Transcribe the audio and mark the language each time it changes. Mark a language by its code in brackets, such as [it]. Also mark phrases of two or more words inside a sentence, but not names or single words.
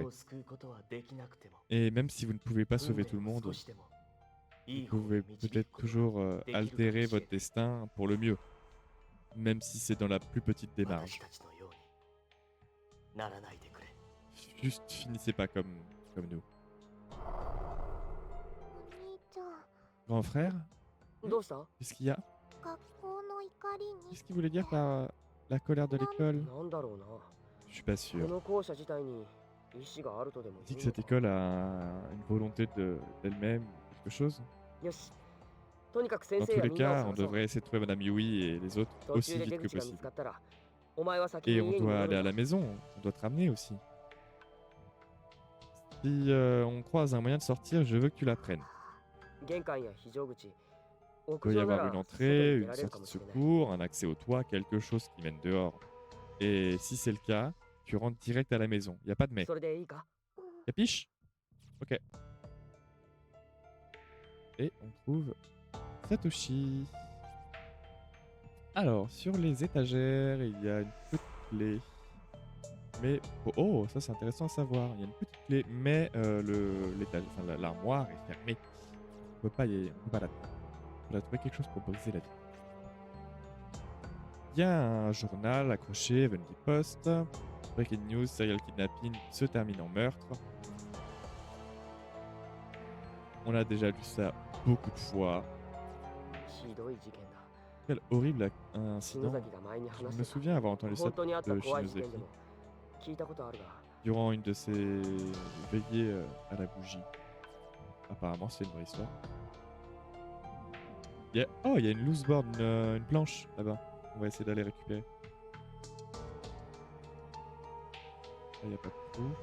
[fr] Et même si vous ne pouvez pas sauver tout le monde, vous pouvez peut-être toujours altérer votre destin pour le mieux, même si c'est dans la plus petite des marges. Juste finissez pas comme nous. [ja] お兄ちゃん [fr] Grand frère, [ja] どうした？ [fr] qu'est-ce qu'il y a? [ja] 学校の怒りに [fr] Qu'est-ce qu'il voulait dire par la colère de l'école? [ja] なんだろうな。 [fr] Je suis pas [ja] こ [fr] sûr. [ja] の校舎自体に意志があるとでも [fr] Il dit [ja] 言 [fr] que [ja] うの [fr] cette [ja] か。 [fr] école a une volonté d'elle-même, quelque chose. [ja] よし。とにかく先 [fr] Dans [ja] 生 [fr] tous [ja] や [fr] les [ja] みんなを [fr] cas, on [ja] 探そう。 [fr] devrait essayer de trouver Madame Yui et les autres [ja] 途 [fr] aussi [ja] 中で [fr] vite [ja] 出 [fr] que [ja] 口が見つ [fr] possible. [ja] かったら、お前は先に [fr] Et [ja] 家 [fr] on [ja] に [fr] doit [ja] 戻 [fr] aller [ja] る [fr] à [ja] ん [fr] la [ja] だ。 [fr] maison, on doit te ramener aussi. Si on croise un moyen de sortir, je veux que tu la prennes. [ja] 玄関や非常口、 [fr] Il [ja] 屋 [fr] doit y [ja] 上な [fr] avoir [ja] ら [fr] une [ja] 外に [fr] entrée, [ja] 出 [fr] une [ja] られるか [fr] sortie [ja] も [fr] de [ja] しれない。 [fr] secours, un accès au toit, quelque chose qui mène dehors. Et si c'est le cas, tu rentres direct à la maison. Il n'y a pas de mais. [ja] それでいいか？ [fr] Capiche? Ok. Et on trouve Satoshi. Alors, sur les étagères, il y a une petite clé. Mais... Oh, ça c'est intéressant à savoir. Il y a une petite clé, mais l'armoire est fermée. On peut pas la... On a trouvé quelque chose pour briser la vie. Il y a un journal accroché, Heavenly Post. [en] Breaking news, serial kidnapping [fr] se termine en meurtre. On a déjà lu ça beaucoup de fois. [ja] ひどい事件だ。 [fr] Quel horrible incident. [ja] 篠崎が前に [fr] Je [ja] 話し [fr] me [ja] てた [fr] souviens avoir entendu ça [ja] 本当にあった [fr] de [ja] 怖い事件 [fr] Shinozaki [ja] でも聞いたことあるが、 [fr] durant une de ses veillées à la bougie. Apparemment, c'est une vraie histoire. Oh, il y a une [en] loose board, [fr] une planche là-bas. On va essayer d'aller récupérer. Là, il n'y a pas de trou.